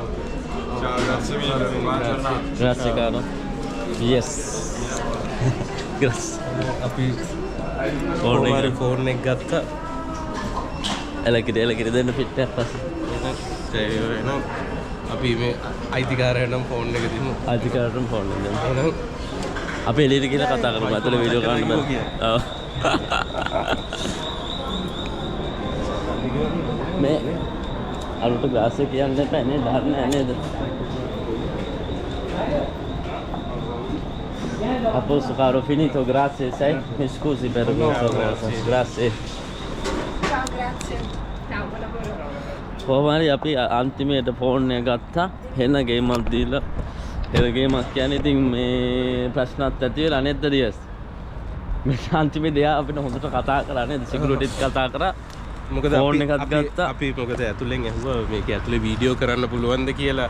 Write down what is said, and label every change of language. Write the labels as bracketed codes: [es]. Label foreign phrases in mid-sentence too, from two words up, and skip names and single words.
[it] Ciao, grazie mille, buona giornata. Grazie caro. Yes. Grazie. [si] අපි ෆෝන් එක ගත්තා. එලකිරි දෙන්න පිට්ටයක් පස්සේ. එහෙනම් අපි මේ අයිතිකාරයන්ට ෆෝන් එක දෙමු. අයිතිකාරයන්ට ෆෝන් එක දෙමු. එහෙනම් අපි එළියට ගිහලා කතා කරමු. ඇතුලේ වීඩියෝ කරන්න බෑ. ඔව්. මේ අලුත ග්ලාස් එක කියන්න එපා නේද? දන්නේ නේද? [it] A posto caro, finito, grazie, sai? Mi scusi per questa cosa. Grazie. Ciao, grazie. Ciao, buon lavoro. [si] කොහොම හරි අපි අන්තිමේට ෆෝන් එක ගත්තා. එන ගේමක් දීලා. එන ගේමක් කියන්නේ ඉතින් මේ ප්‍රශ්නත් ඇති වෙලා නේද දියස්? මේ අන්තිමේදී අපිට හොඳට කතා කරා නේද? සිකියුරිටිත් කතා කරා. මොකද ෆෝන් එකක් ගත්තා. අපි මොකද ඇතුලෙන් ඇහුවා මේක ඇතුලේ වීඩියෝ කරන්න පුළුවන්ද කියලා.